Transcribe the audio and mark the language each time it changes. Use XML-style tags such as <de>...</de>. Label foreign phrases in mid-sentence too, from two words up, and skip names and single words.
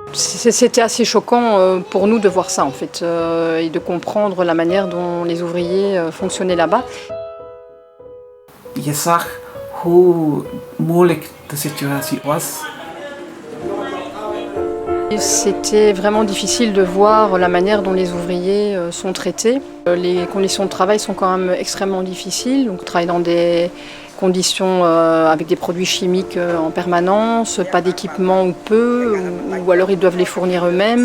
<fr>C'était assez choquant pour nous de voir ça en fait et de comprendre la manière dont les ouvriers fonctionnaient là-bas.</fr> <nl>Je zag hoe moeilijk de situatie was.</nl> <fr>C'était vraiment difficile de voir la manière dont les ouvriers sont traités. Les conditions de travail sont quand même extrêmement difficiles. Donc, ils travaillent dans des conditions avec des produits chimiques en permanence, pas d'équipement ou peu, ou alors ils doivent les fournir eux-mêmes.</fr>